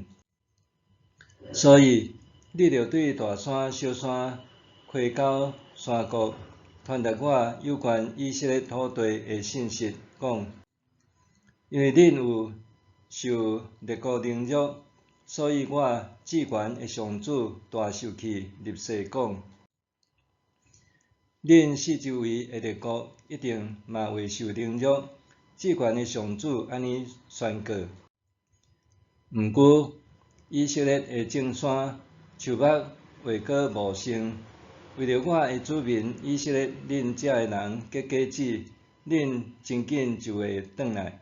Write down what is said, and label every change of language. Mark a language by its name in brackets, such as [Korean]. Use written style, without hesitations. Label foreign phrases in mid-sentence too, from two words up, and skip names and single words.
[Min Nan Chinese] 所以，你着对大山、小山、溪沟、山谷传达我有关以色列土地的信息，讲：因为恁有受列国凌辱，所以我至悬的上主大受气，立誓讲：恁四周围的列国一定嘛会受凌辱。至悬的上主安尼宣告。毋过，以色列的众山树木话阁无生，为着我的子民以色列恁遮的人结果子，恁真紧就会转来。